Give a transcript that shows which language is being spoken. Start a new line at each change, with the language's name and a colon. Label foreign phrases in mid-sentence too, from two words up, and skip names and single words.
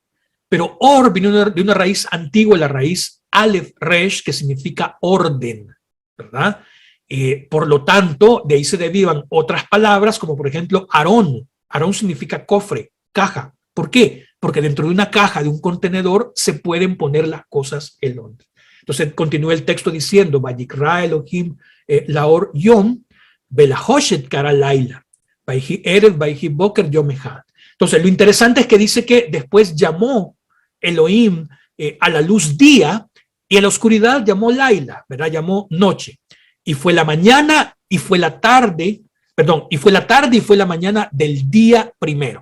Spanish: Pero or viene de una raíz antigua, la raíz Aleph Resh, que significa orden, ¿verdad? Por lo tanto, de ahí se derivan otras palabras, como por ejemplo Aarón. Aarón significa cofre, caja. ¿Por qué? Porque dentro de una caja, de un contenedor, se pueden poner las cosas en orden. Entonces continúa el texto diciendo,
Hebrew: ויקרא אלהים לאור יום ולחשך קרא לילה ויהי ערב ויהי בקר יום אחד.
Spanish: Entonces lo interesante es que dice que después llamó Elohim a la luz día y a la oscuridad llamó laila, ¿verdad? Llamó noche. Y fue la mañana y fue la tarde, perdón, y fue la tarde y fue la mañana del día primero.